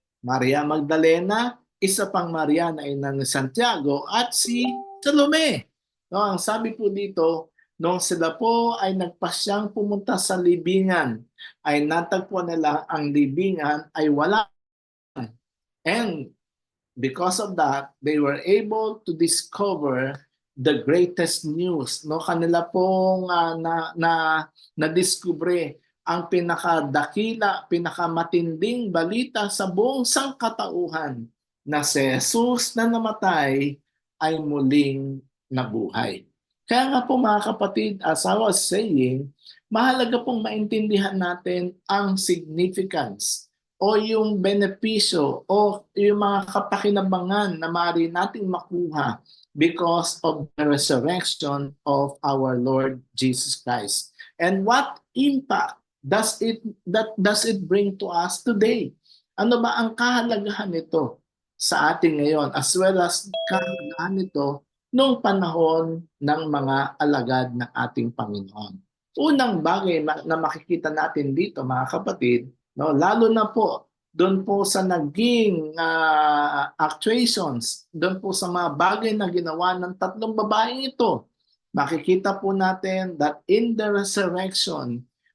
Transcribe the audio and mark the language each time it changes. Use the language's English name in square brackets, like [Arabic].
[Filipino] Maria Magdalena, isa pang Maria na ina ni Santiago at si Salome. No, ang sabi po dito, nung sila po ay nagpasyang pumunta sa libingan, ay natagpo nila ang libingan ay wala. [English] And because of that, they were able to discover the greatest news. [Filipino] No, kanila pong na-discover ang pinakadakila, pinakamatinding balita sa buong sangkatauhan na si Jesus na namatay ay muling nabuhay. Kaya nga po mga kapatid, [English] as I was saying, [Filipino] mahalaga pong maintindihan natin ang significance o yung benepisyo o yung mga kapakinabangan na maaari nating makuha [English] because of the resurrection of our Lord Jesus Christ. And what impact does it bring to us today? [Filipino] Ano ba ang kahalagahan nito sa atin ngayon [English] as well as [Filipino] kahalagahan nito noong panahon ng mga alagad ng ating Panginoon? Unang bagay na makikita natin dito mga kapatid, no, lalo na po doon po sa naging actuations, doon po sa mga bagay na ginawa ng tatlong babaeng ito, makikita po natin [English] that in the resurrection,